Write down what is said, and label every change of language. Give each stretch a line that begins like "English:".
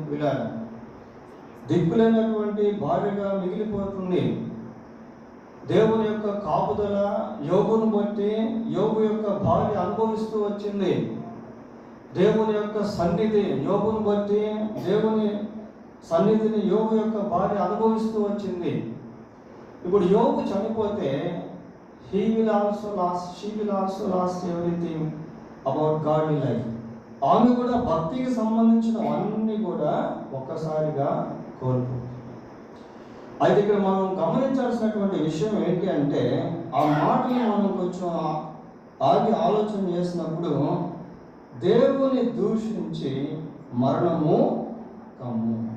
Telugu: పిల్లల దిక్కులేనటువంటి భార్యగా మిగిలిపోతుంది. దేవుని యొక్క కాపుదల యోబును బట్టి యోబు యొక్క భార్య అనుభవిస్తూ వచ్చింది. దేవుని యొక్క సన్నిధి యోబును బట్టి, దేవుని సన్నిధిని యోబు యొక్క భార్య అనుభవిస్తూ వచ్చింది. ఇప్పుడు యోబు చనిపోతే
English: she will also lost everything about godly life.
Telugu: ఆమె కూడా భక్తికి సంబంధించినవన్నీ కూడా ఒక్కసారిగా కోల్పోతుంది. అయితే ఇక్కడ మనం గమనించాల్సినటువంటి విషయం ఏంటి అంటే, ఆ మాటలు మనం కొంచెం ఆగి ఆలోచన చేసినప్పుడు, దేవుని దూషించి మరణము కమ్ము.